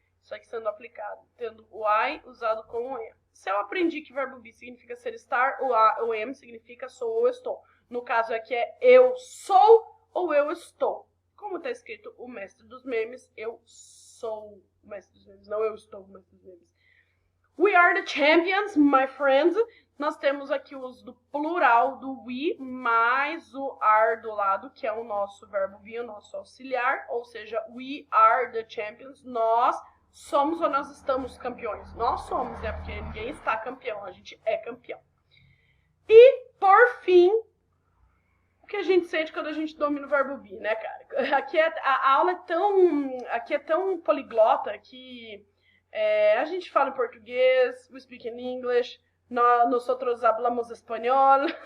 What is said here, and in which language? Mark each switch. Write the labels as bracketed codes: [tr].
[pt] Isso aqui sendo aplicado, tendo o I usado com o am. Se eu aprendi que verbo be significa ser estar, o am significa sou ou estou. No caso aqui é eu sou ou eu estou. Como tá escrito o mestre dos memes, eu sou o mestre dos memes, não eu estou o mestre dos memes. [en] We are the champions, my friends. [pt] Nós temos aqui o uso do plural do we, mais o are do lado, que é o nosso verbo be, o nosso auxiliar. Ou seja, [en] we are the champions. [pt] Nós somos ou nós estamos campeões? Nós somos, né? Porque ninguém está campeão, a gente é campeão. E, por fim... O que a gente sente quando a gente domina o verbo be, né, cara? Aqui a aula é tão poliglota que a gente fala em português, [en] we speak in English, [es] nosotros hablamos [pt] espanhol.